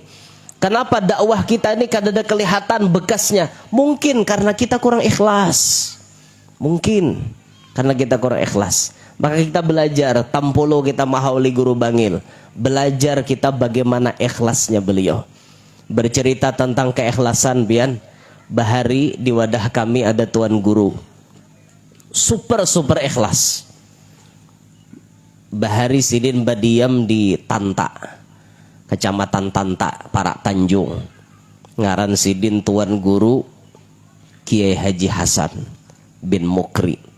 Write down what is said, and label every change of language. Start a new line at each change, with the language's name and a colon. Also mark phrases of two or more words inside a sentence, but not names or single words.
Indonesian: Kenapa dakwah kita ini kadang-kadang kelihatan bekasnya? Mungkin karena kita kurang ikhlas. Mungkin karena kita kurang ikhlas. Maka kita belajar,
Banjar: tampolo kita mahauli Guru Bangil.
Indonesian: Belajar kita bagaimana ikhlasnya beliau. Bercerita tentang keikhlasan pian.
Banjar: Bahari di wadah kami ada tuan guru.
Indonesian: Super ikhlas.
Banjar: Bahari Sidin badiam di Tanta, Kecamatan Tanta, Parak Tanjung. Ngaran Sidin tuan guru Kiai Haji Hasan bin Mukri.